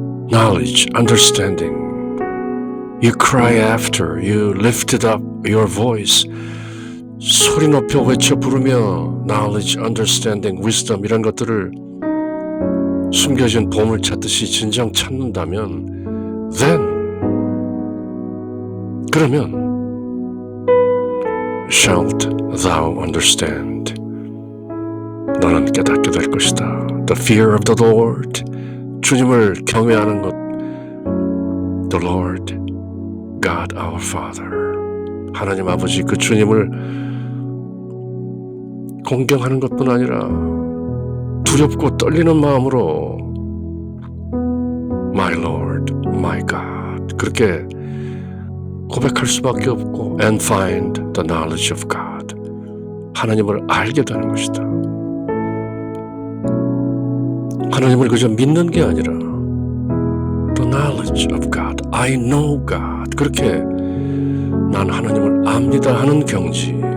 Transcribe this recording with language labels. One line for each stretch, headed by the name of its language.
English: knowledge, understanding you cry after, you lifted up your voice
Korean: 소리 높여 외쳐 부르며
English: knowledge, understanding, wisdom
Korean: 이런 것들을 숨겨진 보물 찾듯이 진정 찾는다면
English: then 그러면 shalt thou understand
Korean: 너는 깨닫게 될 것이다.
English: The fear of the Lord
Korean: 주님을 경외하는 것
English: The Lord God our Father
Korean: 하나님 아버지 그 주님을 공경하는 것뿐 아니라 두렵고 떨리는 마음으로
English: My Lord, my God
Korean: 그렇게 고백할 수밖에 없고
English: And find the knowledge of God
Korean: 하나님을 알게 되는 것이다. 하나님을 그저 믿는 게 아니라
English: The knowledge of God, I know God,
Korean: 그렇게 난 하나님을 압니다 하는 경지.